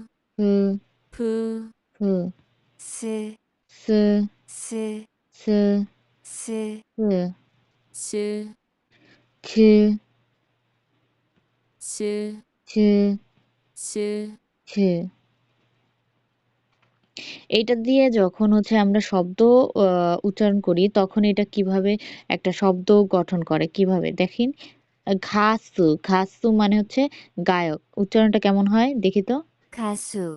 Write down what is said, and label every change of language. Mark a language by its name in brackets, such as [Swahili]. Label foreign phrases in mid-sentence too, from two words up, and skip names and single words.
[Korean] 부, 푸, 부, 스, 스, 스, 스, 스, 스, 스, 즈, 스, 즈, 스, 즈। [Bangla] এইটা দিয়ে যখন হচ্ছে আমরা শব্দ উচ্চারণ করি তখন এটা কিভাবে একটা শব্দ গঠন করে কিভাবে দেখেন। [Korean] 가수 가수 [Bangla] মানে হচ্ছে গায়ক। উচ্চারণটা কেমন হয় দেখি তো। [Korean] 가수,